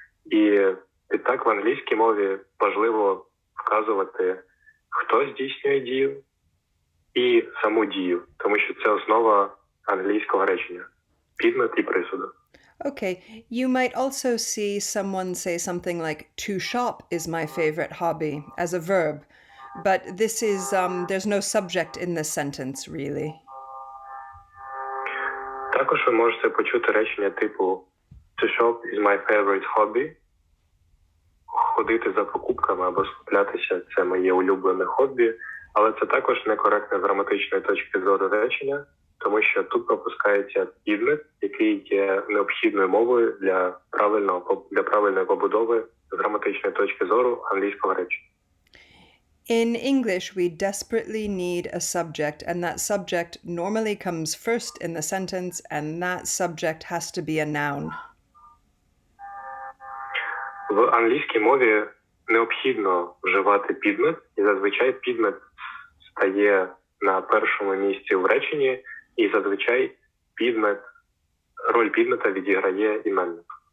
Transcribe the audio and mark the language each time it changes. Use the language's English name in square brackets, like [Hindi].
[Ukrainian] І відтак в англійській мові важливо вказувати, хто здійснює дію і саму дію, тому що це основа англійського речення. Підмет і присудок. [English] Okay, you might also see someone say something like, to shop is my favorite hobby, as a verb. But this is, there's no subject in this sentence, really. [Ukrainian] Також ви можете почути речення типу [English] to shop is my favorite hobby. [Ukrainian] Ходити за покупками або скуплятися – це моє улюблене хобі. Але це також некоректне з граматичної точки зору речення, тому що тут пропускається підмет, який є необхідною мовою для правильної побудови з граматичної точки зору англійського речення. [English] In English, we desperately need a subject, and that subject normally comes first in the sentence, and that subject has to be a noun. [Ukrainian] В англійській мові необхідно вживати підмет, і зазвичай підмет стає на першому місці в реченні, і зазвичай роль підмета відіграє іменник.